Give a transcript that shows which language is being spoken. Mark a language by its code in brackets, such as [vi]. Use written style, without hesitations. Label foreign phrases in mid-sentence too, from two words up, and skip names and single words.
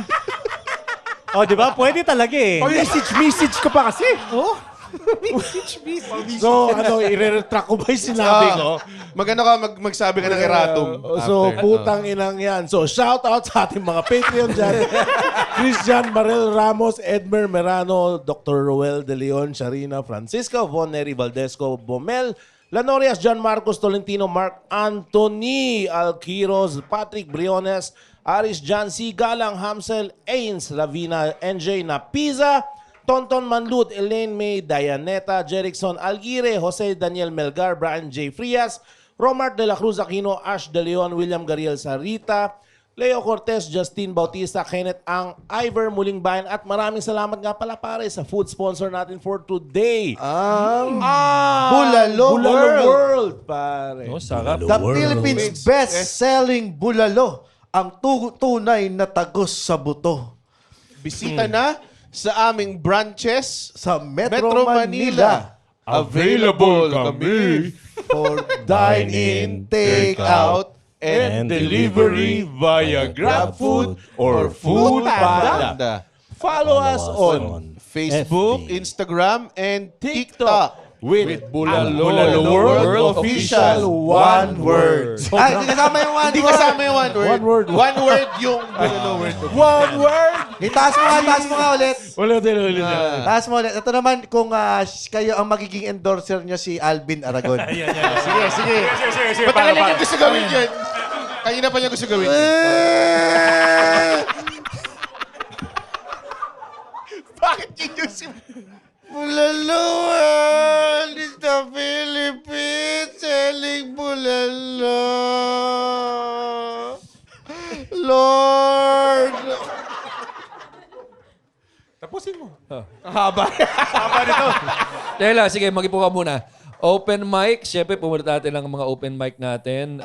[tl] Oh, di ba? Pwede talaga eh. Message ko pa kasi. So, ano, i-retract ko ba yung sinabi ko? Magano ka, magsabi ka ng erratum. So, after. putang inang yan. So, [en] shout out [tl] sa ating mga Patreon dyan. Christian Marel Ramos, Edmer Merano, Dr. Roel De Leon, Sharina, Francisco, Von Neri Valdesco, Bomel, Lanorias, John Marcos Tolentino, Mark Anthony, Alquiros, Patrick Briones, Aris John C. Galang, Hamsel, Ains, Lavina, NJ Napiza, Tonton Manlud, Elaine May, Dianeta, Jerickson Alguire, Jose Daniel Melgar, Brian J. Frias, Romart de la Cruz Aquino, Ash De Leon, William Gariel Sarita, Leo Cortez, Justin Bautista, Kenneth Ang, Ivor Muling Bayan, at maraming salamat nga pala pare sa [en] food sponsor [tl] natin [en] for today. [tl] Bulalo World, pare. Oh, sarap. [en] The Philippines best-selling bulalo. [tl] Ang tunay na tagos sa buto. Bisita na sa aming branches Sa Metro Manila. Available kami [en] For dine-in, take-out, And delivery via GrabFood or Foodpanda. Follow us on Facebook, FB. Instagram, and TikTok with Bulalo World Official. one word. [tl] Ay, hindi kasama yung one Hindi word. kasama yung [en] one word. One word. One word [tl] yung Bulalo word. [en] One word. [tl] Itaas mo nga ulit. Ulit. Taas mo ulit. Ito naman kung kayo ang magiging endorser nyo si Alvin Aragon. Sige. Ba't ka niya gusto gawin yun? Kanina pa niya gusto gawin yun. Bakit yun yung [en] Bulalo world is the Philippines selling bulalo. [tl] Lord. Tapusin mo. Tela, sige, mag-ipo ka muna. [en] Open mic, [tl] syempre pumunta natin ang mga [en] open mic [tl] natin.